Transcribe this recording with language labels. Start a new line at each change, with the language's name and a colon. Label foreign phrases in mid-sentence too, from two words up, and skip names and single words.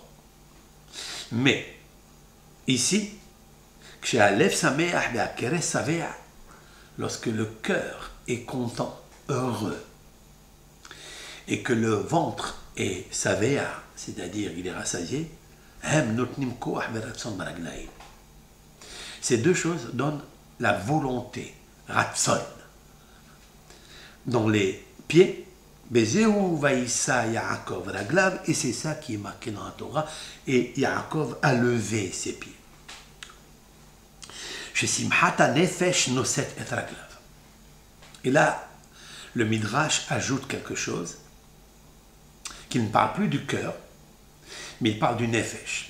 French: Mais ici, lorsque le cœur est content, heureux, et que le ventre est savea, c'est-à-dire il est rassasié, ces deux choses donnent la volonté, ratson, dans les pieds.
Hebrew: בזהו וישא יעקב רגליו,
French: et c'est ça qui est marqué dans la Torah, et Yaakov a levé ses pieds.
Hebrew: ששמחת נפש נושאת את רגליו.
French: Et là, le Midrash ajoute quelque chose qui ne parle plus du cœur, mais il parle du nefesh.